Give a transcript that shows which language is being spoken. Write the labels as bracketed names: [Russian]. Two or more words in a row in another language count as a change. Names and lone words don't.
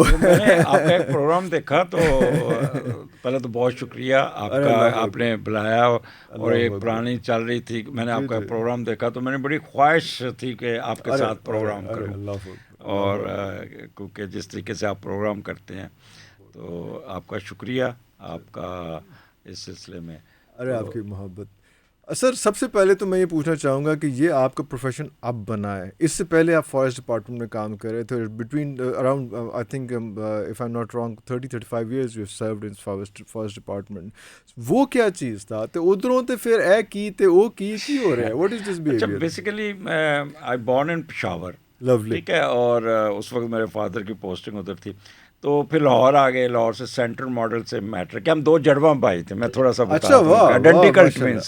[Urdu] میں نے آپ کا ایک پروگرام دیکھا تو پہلے تو بہت شکریہ آپ کا, آپ نے بلایا, اور ایک پرانی چل رہی تھی, میں نے آپ کا پروگرام دیکھا تو میں نے بڑی خواہش تھی کہ آپ کے ساتھ پروگرام کروں, اور کیونکہ جس طریقے سے آپ پروگرام کرتے ہیں تو آپ کا شکریہ, آپ کا اس سلسلے میں. ارے آپ کی محبت. سر سب سے پہلے تو میں یہ پوچھنا چاہوں گا کہ یہ آپ کا پروفیشن اب بنا ہے, اس سے پہلے آپ [English] forest department [Urdu] میں کام کر رہے تھے, [English] between around I think if I'm not wrong 30-35 years you served in forest department. [Urdu] وہ کیا چیز تھا تو [Punjabi] ادھروں تے پھر اے کی تے او کی ہو رہا ہے, [English] what is this behaviour? اچھا, basically I born in Peshawar, [Urdu] لولی, ٹھیک ہے, اور اس وقت میرے فادر کی پوسٹنگ ادھر تھی, تو پھر لاہور آ گئے. لاہور سے سینٹرل ماڈل سے میٹرک کیا, ہم 2 جڑواں بھائی تھے, میں تھوڑا سا بتا دوں, [English] identical twins.